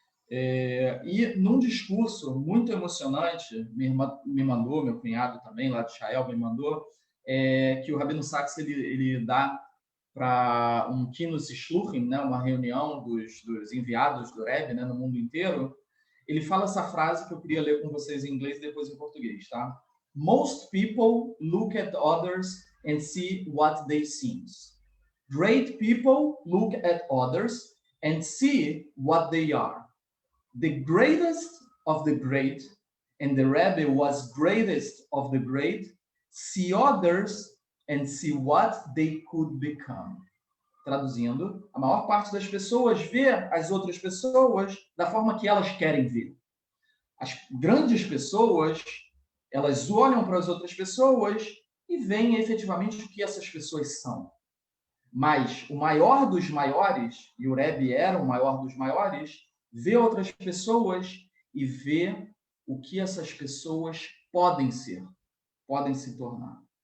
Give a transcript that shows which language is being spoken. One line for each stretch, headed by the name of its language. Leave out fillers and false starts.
Portuguese: E num discurso muito emocionante, minha irmã me mandou, meu cunhado também, lá de Israel, me mandou, que o Rabino Sacks ele dá para um Kinus Shluchim, né, uma reunião dos enviados do Rebbe, né, no mundo inteiro. Ele fala essa frase que eu queria ler com vocês em inglês e depois em português, tá?
English: Most people look at others and see what they see. Great people look at others and see what they are. The greatest of the great, and the Rebbe was greatest of the great, see others and see what they could become.
Portuguese: Traduzindo, a maior parte das pessoas vê as outras pessoas da forma que elas querem ver. As grandes pessoas, elas olham para as outras pessoas e veem efetivamente o que essas pessoas são. Mas o maior dos maiores, e o Rebbe era o maior dos maiores, vê outras pessoas e vê o que essas pessoas podem ser, podem se tornar.